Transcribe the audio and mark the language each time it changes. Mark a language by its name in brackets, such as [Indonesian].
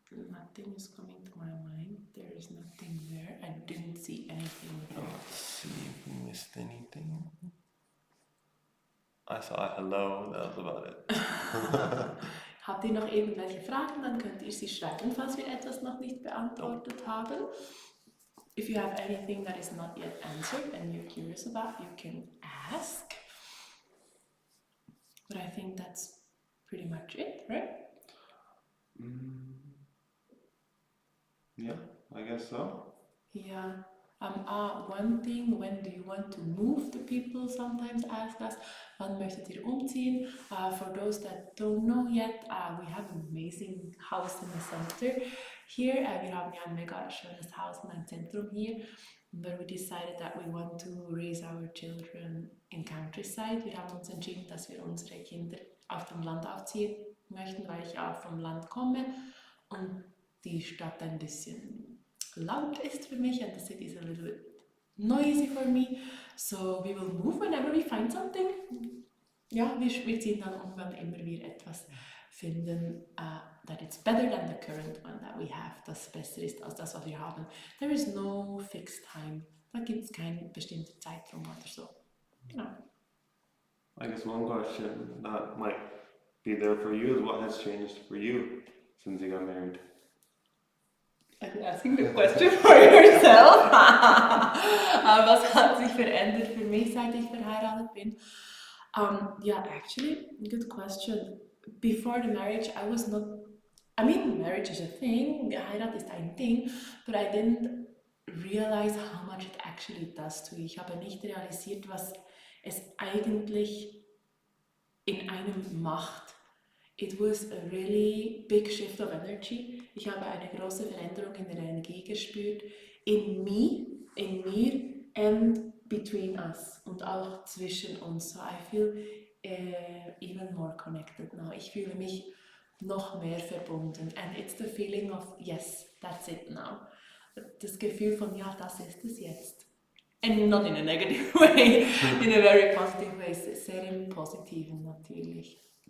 [English] Nothing is coming to my mind. There is nothing there. I didn't see anything there. Let's see if we missed anything. I saw a hello, that was about it. [German] Habt ihr noch irgendwelche Fragen? Dann könnt ihr sie schreiben, falls wir etwas noch nicht beantwortet haben. [English] If you have anything that is not yet answered and you're curious about, you can ask. But I think that's pretty much it, right? Yeah, I guess so. Yeah. One thing, when do you want to move? The people sometimes ask us. [German] Wann möchtet ihr umziehen? [English] For those that don't know yet, we have an amazing house in the center here. [German] Wir haben ja ein mega schönes Haus und ein Zentrum hier. [English] But we decided that we want to raise our children in countryside. [German] Wir haben uns entschieden, dass wir unsere Kinder auf dem Land aufziehen möchten, weil ich auch vom Land komme und die Stadt ein bisschen laut ist für mich [English] and the city is a little bit noisy for me. So we will move whenever we find something. [German] Ja, wir ziehen dann um, wenn immer wir etwas finden, [English] that it's better than the current one that we have, [German] das besser ist als das, was wir haben. [English] There is no fixed time. [German] Da gibt es keinen bestimmten Zeitraum oder so. Genau. [English] I guess one question that might be there for you is what has changed for you since you got married? Are you asking the question for yourself? [German] Was hat sich verändert für mich, seit ich verheiratet bin? [English] Yeah, actually, good question. Before the marriage, I was not. I mean, marriage is a thing, [German] Heirat ist ein Ding, [English] but I didn't realize how much it actually does to you. [German] Ich habe nicht realisiert, was es eigentlich in einem macht. [English] It was a really big shift of energy. [German] Ich habe eine große Veränderung in der Energie gespürt, in mir [English] and between us [German] und auch zwischen uns. [English] So I feel even more connected now. [German] Ich fühle mich noch mehr verbunden. [English] And it's the feeling of, yes, that's it now. [German] Das Gefühl von, ja, das ist es jetzt. [English] And not in a negative way, in a very positive way. [German] Sehr im Positiven natürlich.